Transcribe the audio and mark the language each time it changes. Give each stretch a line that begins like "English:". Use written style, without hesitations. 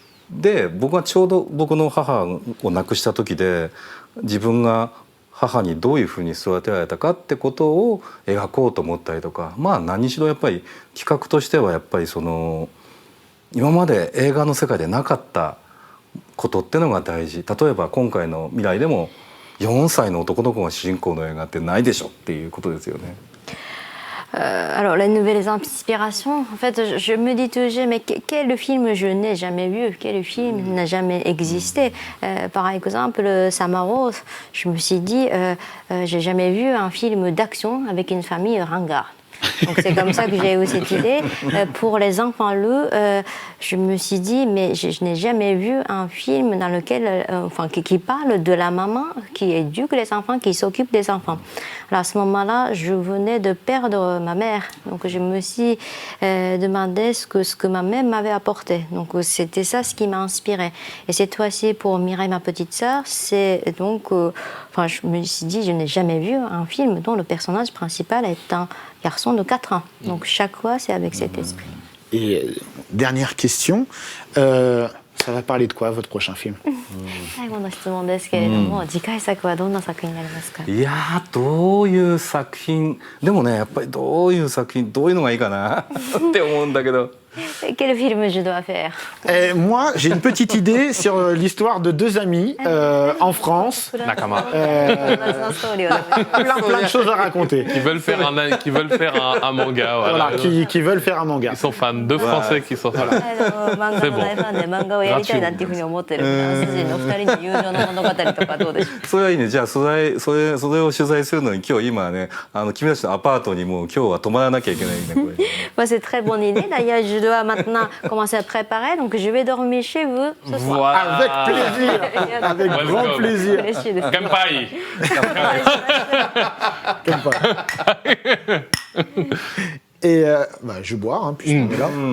Japanese: で僕はちょうど僕の母を亡くした時で、自分が母にどういうふうに育てられたかってことを描こうと思ったりとか、何しろやっぱり企画としてはやっぱりその今まで映画の世界でなかったことってのが大事。例えば今回の未来でも4歳の男の子が主人公の映画ってないでしょっていうことですよね。
French: Alors, les nouvelles inspirations, en fait, je me dis toujours, mais quel film je n'ai jamais vu, quel film n'a jamais existé. Par exemple, Samaros, je me suis dit, j'ai jamais vu un film d'action avec une famille ringarde. Donc c'est comme ça que j'ai eu cette idée. Pour les enfants, je me suis dit, mais je n'ai jamais vu un film dans lequel, qui parle de la maman qui éduque les enfants, qui s'occupe des enfants. Alors à ce moment-là, je venais de perdre ma mère. Donc je me suis demandé ce que ma mère m'avait apporté. Donc c'était ça ce qui m'a inspiré. Et cette fois-ci, pour Mireille, ma petite sœur, c'est donc... je me suis dit, je n'ai jamais vu un film dont le personnage principal est un garçon de 4 ans. Donc chaque fois, c'est avec cet esprit. Et dernière question, ça va parler de quoi, votre prochain film?
Japanese: 最後の質問ですけれども、次回作はどんな作品になりますか？いやー、どういう作品でもね、やっぱりどういう作品、どういうのがいいかなって思うんだけど。
French: Quel film je dois faire? Moi, j'ai une petite idée sur l'histoire de 2 amis en France. Nakama. Plein de choses à raconter. Qui veulent faire un manga. Voilà. Qui veulent faire un manga. Ils sont fans, 2 Français qui sont fans.
Japanese: 漫画の大ファンで漫画をやりたいなっていうふうに思ってるフランス人の2人の友情の物語とかどうでしょう？それはいいね。じゃあそれを取材するのに今日今ね、君たちのアパートにもう今日は泊まらなきゃいけないね、これ。
French: C'est très bonne idée. D'ailleurs, je dois maintenant commencer à préparer, donc je vais dormir chez vous ce soir. Avec plaisir, avec grand plaisir. Kanpai. Et je vais boire, puisqu'on est là.